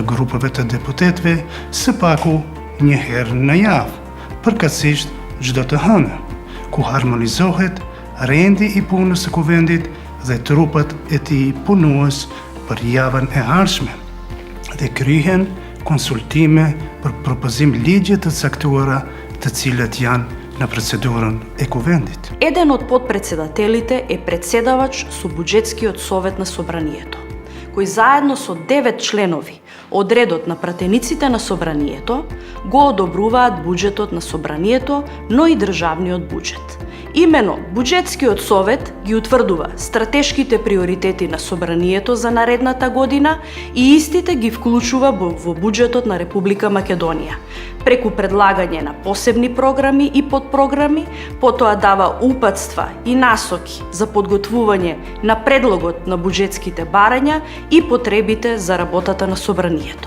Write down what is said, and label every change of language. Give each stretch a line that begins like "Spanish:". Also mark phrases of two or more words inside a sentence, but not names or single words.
Albanian: grupeve të deputetëve së paku një herë në javë, përkatësisht çdo të hënë, ku harmonizohet rendi i punës së kuvendit dhe trupat e tij punues për javën e ardhshme dhe kryhen konsultime për propozim ligje të caktuara të cilat janë në procedurën e kuvendit.
Macedonian: Еден од подпредседателите е председавач со буџетскиот совет на собранието, кој заедно со 9 членови од редот на пратениците на собранието го одобруваат буџетот на собранието, но и државниот буџет. Имено, буџетскиот совет ги утврдува стратешките приоритети на собранието за наредната година и истите ги вклучува во буџетот на Република Македонија, преку предлагање на посебни програми и подпрограми, потоа дава упатства и насоки за подготвување на предлогот на буџетските барања и потребите за работата на собранието.